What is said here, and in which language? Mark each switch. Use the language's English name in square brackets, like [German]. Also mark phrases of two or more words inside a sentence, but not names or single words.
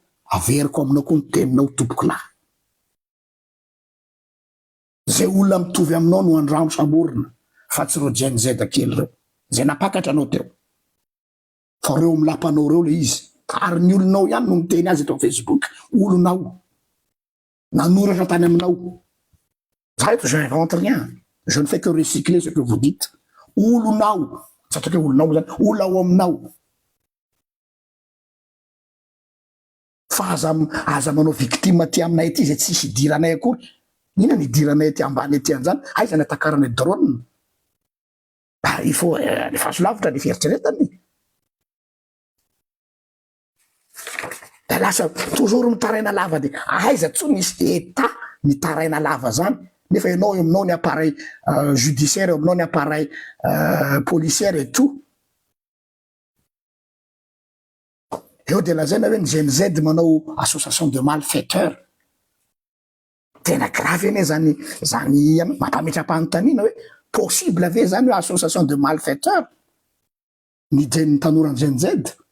[Malagasy] Averiko aminao koa ny teninao tompoko lahy. Zay olona mitovy aminao no andramo samborina fa tsy reo Gen Z kely reo. Zay napakatra anao teo. Fa reo milapanao reo le izy. Ary ny olonao ihany no miteny azy eto amin'ny Facebook. Olonao. Nanoratra tany aminao. [French] Ça je n'invente rien. Je ne fais que recycler ce que vous dites. [Malagasy] Olonao. Satria olonao zany. Olona ao aminao. Fa aza manao victime ty aminay ty zay tsisy idiranay akory. Ina ny idiranay ty ambany ety an'izany? Aiza ny atakarany drone? [French] Il faut le [Malagasy] faso lavitra ny fieritreretany. Da lasa toujours mitaraina lava de aiza tsony misy état mitaraina lava zany. Nefa ianao eo aminao ny [French] appareil judiciaire, [Malagasy] eo aminao ny [French] appareil policière et tout. [Malagasy] Eo de lazaina hoe ny Gen Z manao [French] association de malfaiteurs. [Malagasy] Tena grave ene zany mampametra-panontaniana hoe possible ave zany hoe [French] association de malfaiteurs [Malagasy] ny tanora Gen Z.